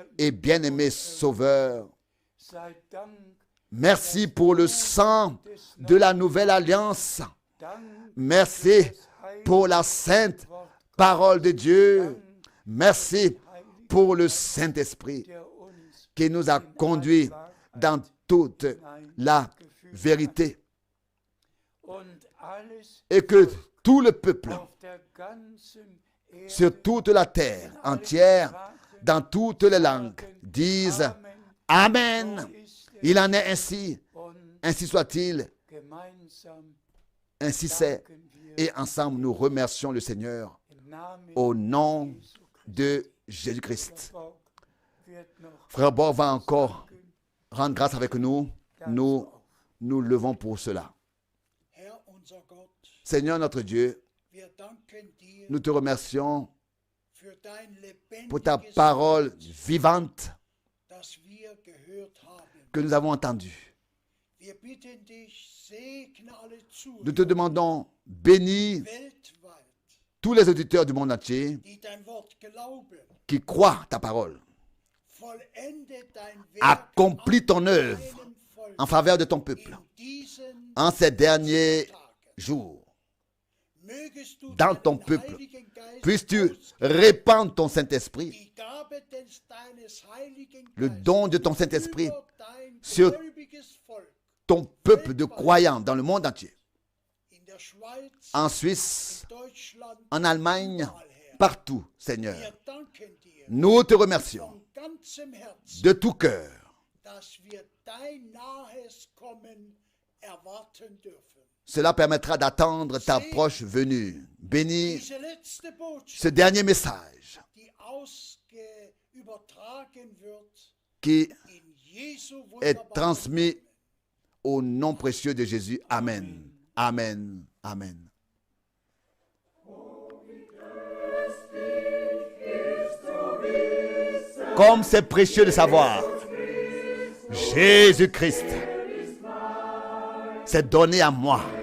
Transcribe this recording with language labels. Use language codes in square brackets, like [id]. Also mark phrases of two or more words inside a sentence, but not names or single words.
[fr] et bien-aimé Sauveur. [de] sei Dank, [fr] Merci pour le sang de la nouvelle alliance. [de] Dank [fr] Merci [de] des heiligen [fr] pour la sainte [de] Wort [fr] parole de Dieu. Merci pour le Saint-Esprit [de] der uns [fr] qui nous a conduits dans toute la vérité. [de] und alles [fr] Et que tout le peuple, [de] auf der ganzen Erde [fr] sur toute la terre entière, dans toutes les langues, disent Amen. Il en est ainsi. [de] und [fr] Ainsi soit-il. [de] gemeinsam [fr] Ainsi c'est. [de] danken wir [fr] Et ensemble, nous remercions le Seigneur [de] im Namen [fr] au nom [de] Jesu Christi. [fr] de Jésus-Christ. [de] Borg wird noch [fr] Frère Borg va encore rendre grâce avec nous. [de] ganz [fr] Nous [de] oft. [fr] nous levons pour cela. [de] Herr unser Gott, [fr] Seigneur notre Dieu, [de] wir danken dir [fr] nous te remercions [de] für dein [fr] pour ta [de] lebendiges [fr] parole [de] Wort, [fr] vivante [de] das wir gehört haben. [fr] que nous avons entendue. [de] Wir bitten dich, segne alle [fr] Nous te [de] Zuhörer [fr] demandons, bénis [de] weltweit, [fr] tous les auditeurs du monde entier [de] die dein Wort glauben. [fr] qui croient ta parole. [de] Vollende dein Werk [fr] Accomplis ton [de] an [fr] œuvre [de] deinem Volk [fr] en faveur de ton peuple [de] in diesen [fr] en ces derniers [de] Tagen. [fr] jours. [de] Mögest du [fr] Dans ton [de] deinen [fr] peuple, [de] Heiligen Geist [fr] puisses-tu [de] ausgießen, [fr] répandre ton Saint-Esprit, [de] die Gabe deines Heiligen [fr] le [de] Geistes [fr] don de ton Saint-Esprit [de] über dein [fr] sur [de] gläubiges Volk [fr] ton peuple de croyants dans le monde entier. [de] in der Schweiz, [fr] En Suisse, [de] Deutschland, [fr] en Allemagne, [de] überall her. [fr] partout, Seigneur. [de] Wir danken dir [fr] Nous te remercions [de] von ganzem Herzen, [fr] de tout cœur [de] dass wir dein nahes Kommen erwarten dürfen. [fr] Cela permettra d'attendre ta proche venue. Bénis [de] Diese letzte Botschaft, [fr] ce dernier message [de] die übertragen wird, [fr] qui [de] in Jesu [fr] est [de] wunderbaren [fr] transmis [de] Namen. [fr] au nom précieux de Jésus. Amen. Amen. Amen. Comme c'est précieux de savoir, Jésus-Christ s'est donné à moi.